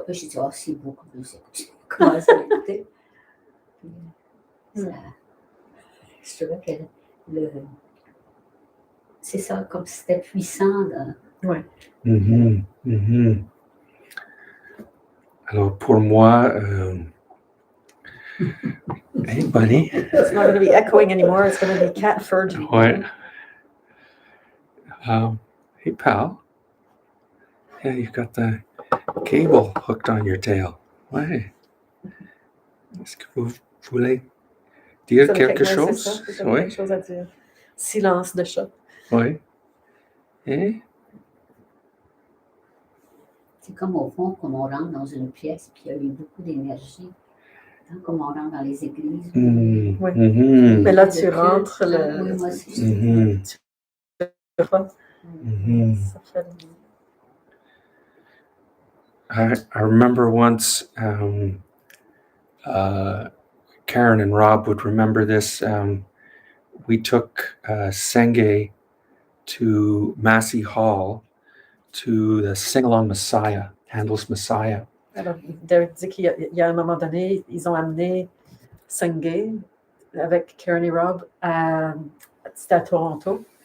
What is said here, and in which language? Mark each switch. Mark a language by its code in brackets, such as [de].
[fr] Puis j'ai dit, ah, c'est beaucoup mieux. J'ai commencé à l'écouter. Je trouvais que c'est ça, comme si c'était puissant. Oui. Mhm. Mhm. Alors pour moi, [en] hey buddy. It's not going to be echoing anymore. It's going to be cat Fergie. [fr] Ouais. [en] Hey pal. Yeah, you've got the cable hooked on your tail. [fr] Ouais. Est-ce que vous voulez dire quelque chose? C'est ça. Quelque chose à dire. Silence de chat. Oui. Eh? C'est comme au fond, comme on rentre dans une pièce, puis il y a eu beaucoup d'énergie. Hein, comme on rentre dans les églises. Mm. Oui. Mm-hmm. Mais là, tu rentres Oui, moi aussi. Mm-hmm. Mm-hmm. Ça fait... [en] I remember once Karen and Rob would remember this. We took Senge to Massey Hall to the Sing Along Messiah, Handel's Messiah. [fr] Alors, Derek dit qu'il y a un moment donné, ils ont amené Senge avec Karen et Rob c'était à Toronto.